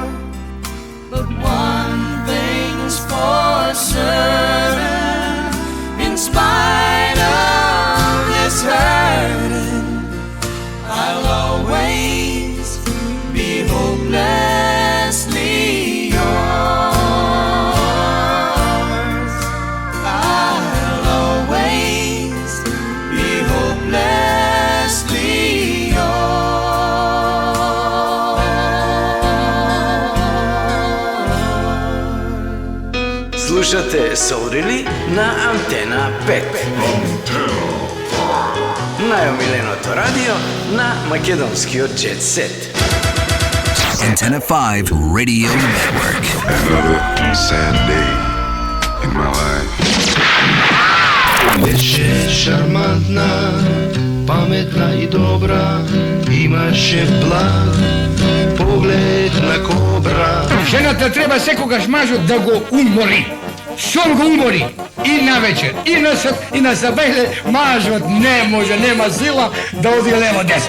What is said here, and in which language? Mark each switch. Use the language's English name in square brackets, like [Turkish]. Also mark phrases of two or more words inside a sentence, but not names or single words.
[English] But one thing's for certain, in spite of this hurting, I'll always be hopelessly yours. I'll always be hopelessly [Macedonian] Слушате Soul на Антена 5. Најомиленото радио на македонскиот џет сет. [English] Antenna 5 Radio Network. Another sad day in my life. [Macedonian] Беше шармантна, паметна и добра, имаше благ поглед на кобра. Жената треба секогаш мажот да го умори. Шон го умори и на вечер, и на сад, и на забеле, мажот не може, нема сила да оди лево десно.